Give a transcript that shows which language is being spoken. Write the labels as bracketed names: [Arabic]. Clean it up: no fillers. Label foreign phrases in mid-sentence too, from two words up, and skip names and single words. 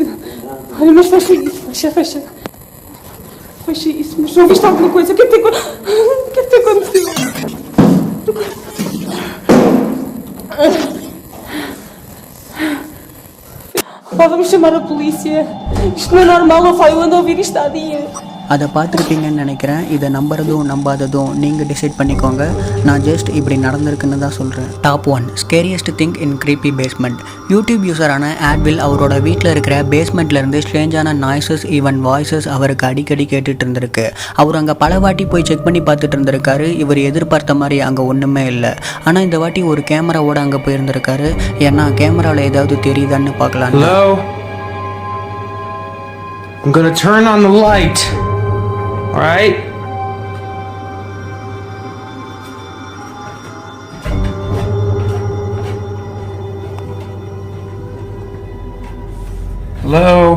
[Portuguese] Olha, mas fecha isso, fecha. Fecha isso, mas não viste alguma coisa? O que é que te aconteceu? Pá, vamos chamar a polícia. Isto não é normal, eu ando a ouvir isto há dias. [Tamil] அதை பார்த்துருப்பீங்கன்னு நினைக்கிறேன். இதை நம்புறதும் நம்பாததும் நீங்கள் டிசைட் பண்ணிக்கோங்க. நான் ஜஸ்ட் இப்படி நடந்திருக்குன்னு தான் சொல்கிறேன். [English] top 1 scariest thing in creepy basement. YouTube user [Tamil] ஆட்வில் அவரோட வீட்டில் இருக்கிற பேஸ்மெண்ட்லேருந்து [English] strange noises, even voices [Tamil] அவருக்கு அடிக்கடி கேட்டுட்டு இருந்திருக்கு. அவர் அங்கே பல வாட்டி போய் செக் பண்ணி பார்த்துட்டு இருந்திருக்காரு. இவர் எதிர்பார்த்த மாதிரி அங்கே ஒன்றுமே இல்லை. ஆனால் இந்த வாட்டி ஒரு கேமராவோட அங்கே போயிருந்திருக்காரு. ஏன்னா கேமராவில் ஏதாவது தெரியுதான்னு பார்க்கலாம். [English] Hello? I'm gonna turn on the light. Alright? Hello?